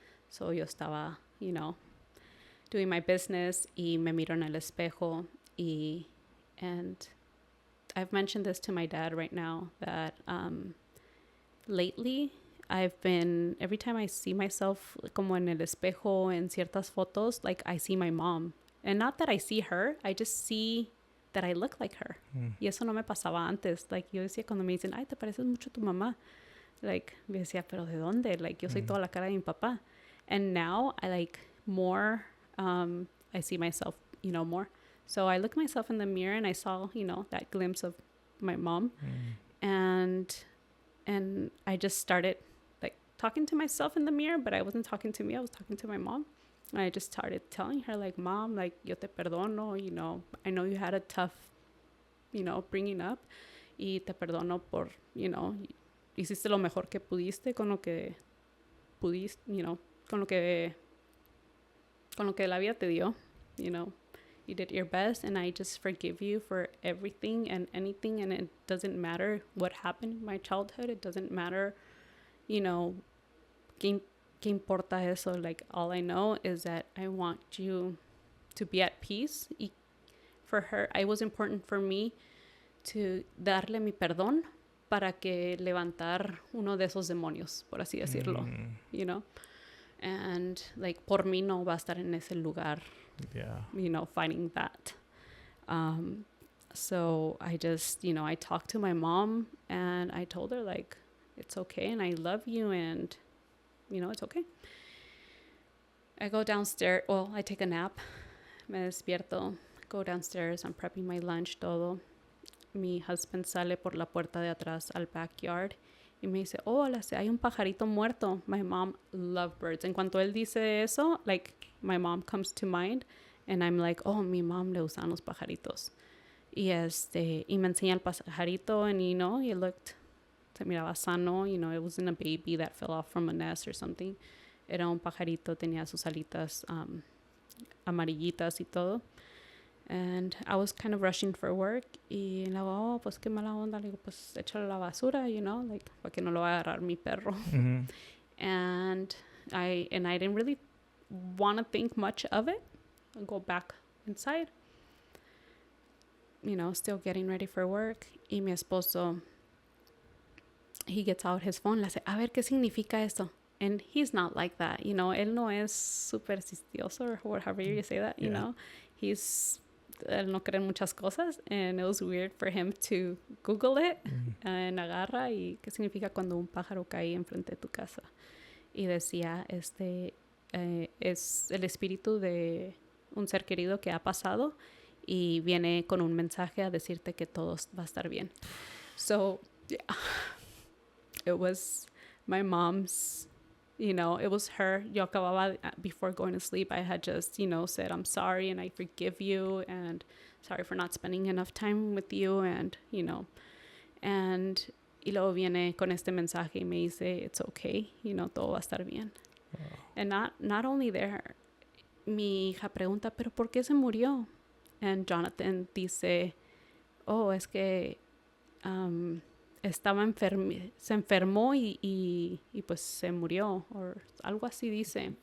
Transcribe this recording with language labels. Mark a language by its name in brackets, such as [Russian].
[English] So [Spanish] yo estaba, [English] you know, doing my business [Spanish] y me miro en el espejo [English] and I've mentioned this to my dad right now that lately I've been, every time I see myself [Spanish] como en el espejo en ciertas fotos, [English] like I see my mom. And not that I see her, I just see that I look like her. [Spanish] Y eso no me pasaba antes. Like yo decía cuando me dicen, ay, te pareces mucho a tu mamá. Like, me decía, pero ¿de dónde? Like, yo soy toda la cara de mi papá. [English] And now I like more, I see myself, you know, more. So I looked myself in the mirror and I saw, you know, that glimpse of my mom. And I just started like talking to myself in the mirror, but I wasn't talking to me. I was talking to my mom. And I just started telling her like, Mom, like, [Spanish] yo te perdono, [English] you know, I know you had a tough, you know, bringing up. [Spanish] Y te perdono por, you know, hiciste lo mejor que pudiste con lo que pudiste, you know, con lo que la vida te dio, you know. [English] You did your best, and I just forgive you for everything and anything, and it doesn't matter what happened in my childhood. It doesn't matter, you know, [Spanish] ¿qué importa eso? [English] Like, all I know is that I want you to be at peace. [Spanish] Y [English] for her, it was important for me to [Spanish] darle mi perdón para que levantar uno de esos demonios, por así decirlo, you know? And, like, por mí no va a estar en ese lugar. [English] Yeah. You know, fighting that. So I just, you know, I talked to my mom and I told her like, it's okay and I love you and, you know, it's okay. I go downstairs. Well, I take a nap. [Spanish] Me despierto. [English] Go downstairs. I'm prepping my lunch, [Spanish] todo. Mi husband sale por la puerta de atrás al backyard. Y me dice, hola, hay un pajarito muerto. [English] My mom loved birds. [Spanish] En cuanto él dice eso, like, [English] my mom comes to mind. And I'm like, oh, [Spanish] mi mom le gustan los pajaritos. Y me enseña el pajarito. [English] And, you know, it looked, [Spanish] se miraba sano. [English] You know, it wasn't a baby that fell off from a nest or something. [Spanish] Era un pajarito, tenía sus alitas amarillitas y todo. [English] And I was kind of rushing for work. [Spanish] Y luego, oh, pues qué mala onda. Le digo, pues échalo a la basura, you know, like, para que no lo va a agarrar mi perro. [English] And I didn't really want to think much of it. I'll go back inside. You know, still getting ready for work. [Spanish] Y mi esposo, [English] he gets out his phone. [Spanish] Le dice, a ver, ¿qué significa esto? [English] And he's not like that. You know, [Spanish] él no es supersticioso [English] or however you say that, you know. [Spanish] Él no cree en muchas cosas. [English] And it was weird for him to Google it. [Spanish] And agarra y ¿qué significa cuando un pájaro cae enfrente de tu casa? Y decía, es el espíritu de un ser querido que ha pasado y viene con un mensaje a decirte que todo va a estar bien. [English] So, yeah, it was my mom's, you know, it was her. [Spanish] Yo acababa, [English] before going to sleep, I had just, you know, said, I'm sorry and I forgive you and sorry for not spending enough time with you and, you know, and [Spanish] y luego viene con este mensaje y me dice, [English] it's okay, you know, [Spanish] todo va a estar bien. [English] Wow. And not only there, [Spanish] mi hija pregunta, ¿pero por qué se murió? And Jonathan dice, oh, es que se enfermó y pues se murió, o algo así dice.